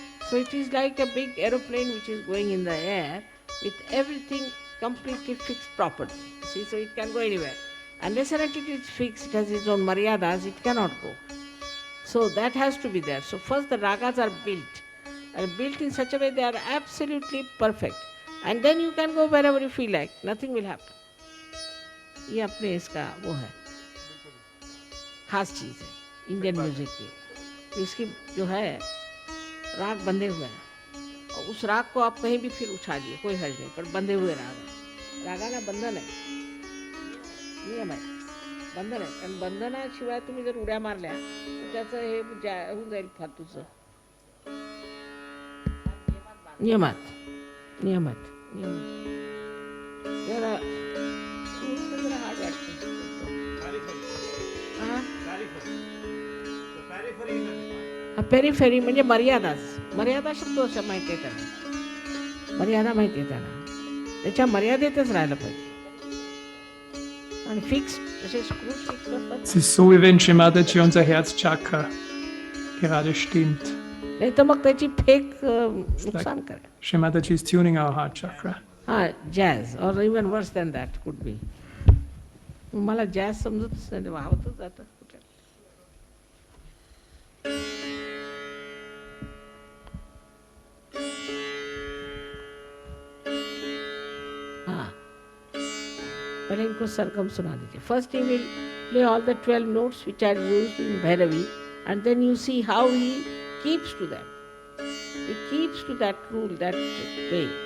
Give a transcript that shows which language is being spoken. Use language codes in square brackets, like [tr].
[en] So it is like a big aeroplane which is going in the air with everything completely fixed properly. See, so it can go anywhere. Unless and until it is fixed, it has its own maryadas, it cannot go. So that has to be there. So first the ragas are built in such a way they are absolutely perfect. And then you can go wherever you feel like. Nothing will happen. [hi] ये अपने इसका वो है, खास चीज़ है Indian music की। इसकी जो है राग बंधे हुए हैं और उस राग को आप कहीं भी फिर उछालिए, कोई हर्ज नहीं, पर बंधे हुए राग है। रागा का बंधन है, [mr] नियम आहे, बंधन आहे. कारण बंधनाशिवाय तुम्ही जर उड्या मारल्या तर त्याचं हे होऊन जाईल फालतूचं. नियमात नियमात जरा हार्ड वाटतं. पेरिफेरी म्हणजे मर्यादाच. मर्यादा शब्द असा माहिती आहे त्याला, मर्यादा माहिती आहे त्याला, त्याच्या मर्यादेतच राहिलं पाहिजे. आणि फिक्स असे स्क्रूज फिक्स असतात. [de] Es ist so, wie wenn Shri Mataji unser Herzchakra gerade stimmt. [mr] नाही तर मग त्याची फेक नुकसान करेल. [en] Shri Mataji is tuning our heart chakra. हां, jazz और even worse than that could be. [mr] मला जॅझ समजतच नाही, वाहतच जातं कुठे. [hi] हाँ, पहले इनको सरगम सुना दीजिए. [en] First he will play all the 12 notes which are used in Bhairavi, and then you see how he keeps to them. He keeps to that rule, that way.